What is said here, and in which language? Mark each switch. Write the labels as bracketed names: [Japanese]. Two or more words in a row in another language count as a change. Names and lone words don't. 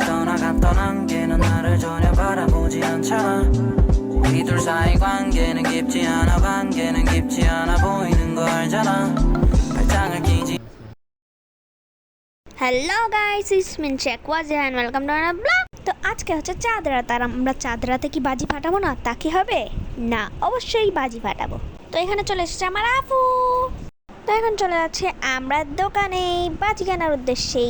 [Korean] 떠나갔던 안개는 나를 전혀 바라보지 않잖아. 우리 둘 사이 관계는 깊지 않아. 관계는 깊지 않아 보이는 거 알잖아. 발장을 끼지. [English] Hello guys, it's min chekwazi and welcome to another blog. [Bangla] তো আজকে হচ্ছে চাঁদ রাত, আর আমরা চাঁদ রাতে কি বাজি ফাটাবো না? তা কি হবে? না, অবশ্যই বাজি ফাটাবো। তো এখানে চলে এসেছে আমার আপু। তো এখন চলে যাচ্ছে আমরা দোকানে বাজি কেনার উদ্দেশ্যেই।